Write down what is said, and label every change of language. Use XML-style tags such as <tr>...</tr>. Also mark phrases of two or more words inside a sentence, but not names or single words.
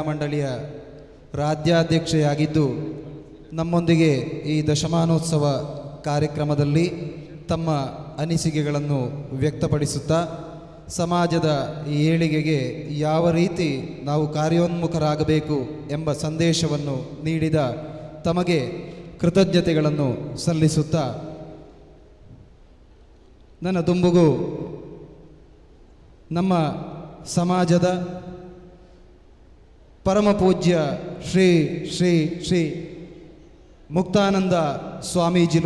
<kn>ಮಂಡಳಿಯ ರಾಜ್ಯಾಧ್ಯಕ್ಷೆಯಾಗಿದ್ದು ನಮ್ಮೊಂದಿಗೆ ಈ ದಶಮಾನೋತ್ಸವ ಕಾರ್ಯಕ್ರಮದಲ್ಲಿ ತಮ್ಮ ಅನಿಸಿಕೆಗಳನ್ನು ವ್ಯಕ್ತಪಡಿಸುತ್ತಾ ಸಮಾಜದ ಏಳಿಗೆಗೆ ಯಾವ ರೀತಿ ನಾವು ಕಾರ್ಯೋನ್ಮುಖರಾಗಬೇಕು ಎಂಬ ಸಂದೇಶವನ್ನು ನೀಡಿದ ತಮಗೆ ಕೃತಜ್ಞತೆಗಳನ್ನು ಸಲ್ಲಿಸುತ್ತಾ, ನನ್ನ ದುಂಬುಗು ನಮ್ಮ ಸಮಾಜದ ಪರಮಪೂಜ್ಯ ಶ್ರೀ ಶ್ರೀ ಶ್ರೀ ಮುಕ್ತಾನಂದ ಸ್ವಾಮೀಜಿಲು</kn>